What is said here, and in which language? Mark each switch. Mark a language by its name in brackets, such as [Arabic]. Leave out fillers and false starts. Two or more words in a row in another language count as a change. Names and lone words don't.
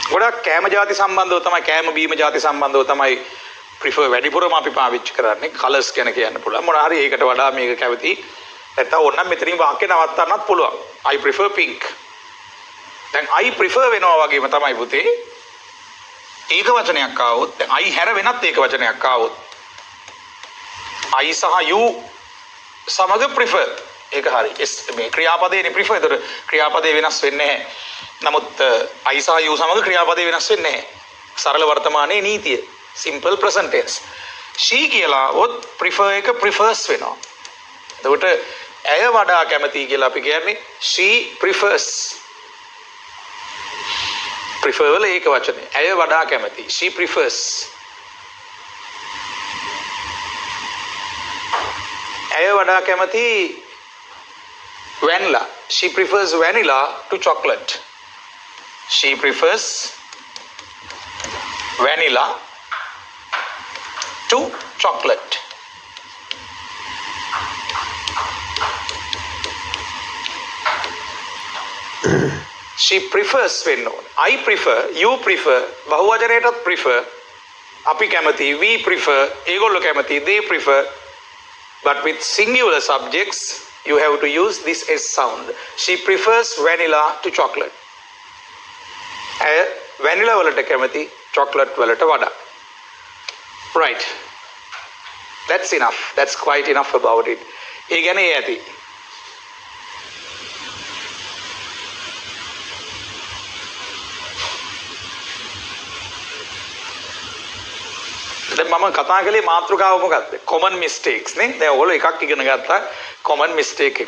[Sinhala] ගොඩක් කෑම ಜಾති සම්බන්ධව තමයි කෑම බීම ಜಾති සම්බන්ධව තමයි ප්‍රිෆර් වැඩිපුරම අපි පාවිච්චි කරන්නේ. කලර්ස් ගැන කියන්න පුළුවන්. මොනවා හරි ඒකට වඩා මේක කැමති. නැත්නම් ඕනනම් මෙතනින් වාක්‍ය නවත්තන්නත් පුළුවන්. [English] I prefer pink. [Sinhala] දැන් [English] I prefer [Sinhala] වෙනවා වගේම තමයි පුතේ. ඒක වචනයක් ආවොත් දැන් I හැර වෙනත් ඒක වචනයක් ආවොත් I සහ you සමග prefer ඒක හරි. මේ ක්‍රියාපදේනේ prefer. ඒතර ක්‍රියාපදේ වෙනස් වෙන්නේ නැහැ. නමුත් I සහ you සමග ක්‍රියාපදේ වෙනස් වෙන්නේ නැහැ. සරල වර්තමානයේ නීතිය. [English] Simple present tense. [Sinhala] She කියලා වොත් prefer එක prefers වෙනවා. එතකොට ඇය වඩා කැමති කියලා අපි කියන්නේ [English] she prefers. [Sinhala] prefer වල ඒක වචනේ. ඇය වඩා කැමති. [English] She prefers. [Sinhala] ඇය වඩා කැමති vanilla. [English] She prefers vanilla to chocolate. She prefers vanilla to chocolate. She prefers [Sinhala] වෙන්න ඕනේ. [English] I prefer, you prefer, බහුවචනයටත් prefer, [Sinhala] අපි කැමති, [English] we prefer, [Sinhala] ඒගොල්ලෝ කැමති, [English] they prefer. But with singular subjects, you have to use this S sound. She prefers vanilla to chocolate. [Sinhala] vanilla වලට කැමති, chocolate වලට වඩා. [English] Right. That's enough. That's quite enough about it. [Sinhala] ඒ ගැන ඒ ඇති. දැන් මම කතා කළේ මාතෘකාව මොකක්ද? [English] common mistakes [Sinhala] නේ. දැන් ඔයගොල්ලෝ එකක් ඉගෙන ගත්තා [English] common mistake [Sinhala] එකක්.